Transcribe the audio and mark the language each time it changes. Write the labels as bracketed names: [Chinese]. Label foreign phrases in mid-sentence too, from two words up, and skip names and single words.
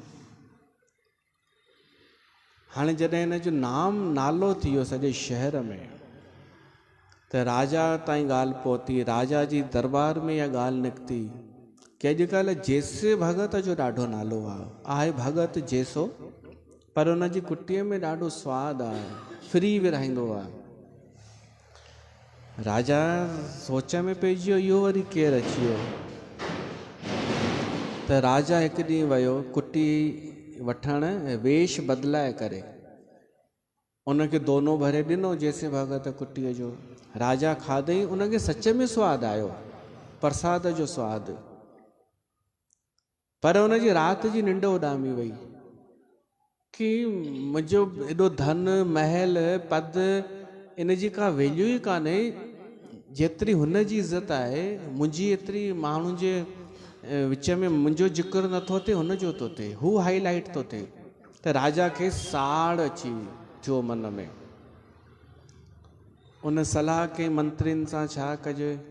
[Sindhi] हाणे जॾहिं हिन जो नालो थी वियो सॼे शहर में, त राजा ताईं ॻाल्हि पहुती, राजा जी दरबार में इहा ॻाल्हि निकिती कि अॼुकल्ह जेसे भगत जो ॾाढो नालो आहे भगत जेसो, पर हुन जी कुटीअ में ॾाढो स्वादु आहे, फ्री विराईंदो आहे। राजा सोच में पइजी वियो, इहो वरी केरु अची वियो। त राजा हिकु ॾींहुं वियो कुटी वठण, वेश बदिलाए करे उनखे दोनो भरे ॾिनो जैसे भगत कुटीअ जो। राजा खाधई, उनखे सच में सवादु आयो, प्रसाद जो सवादु, पर उनजी राति जी निंड उॾामी वई कि मुंहिंजो एॾो धन महल पद, इन जी का वैल्यू ई कान्हे, जेतिरी हुन जी इज़त आहे मुंहिंजी एतिरी माण्हुनि जे विच में मुंहिंजो जिक्र नथो थिए, हुनजो थो थिए, हू हाईलाइट थो थिए। त राजा खे साड़ अची थियो मन में। उन सलाह कई मंत्रियुनि सां छा कजे।